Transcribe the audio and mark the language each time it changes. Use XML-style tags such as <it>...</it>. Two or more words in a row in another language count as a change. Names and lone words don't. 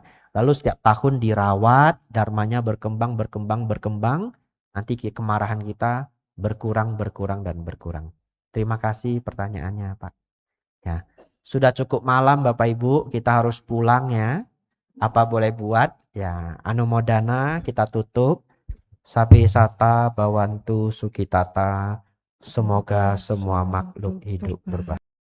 <id>Lalu setiap tahun dirawat, Dharmanya berkembang, nanti kemarahan kita berkurang. Terima kasih pertanyaannya Pak. Ya. Sudah cukup malam Bapak Ibu, kita harus pulang ya. Apa boleh buat? Ya, anumodana kita tutup.</id> <pi>Sabi sata bawantu sukitata.</pi> <id>Semoga semua makhluk hidup berbahagia.</id>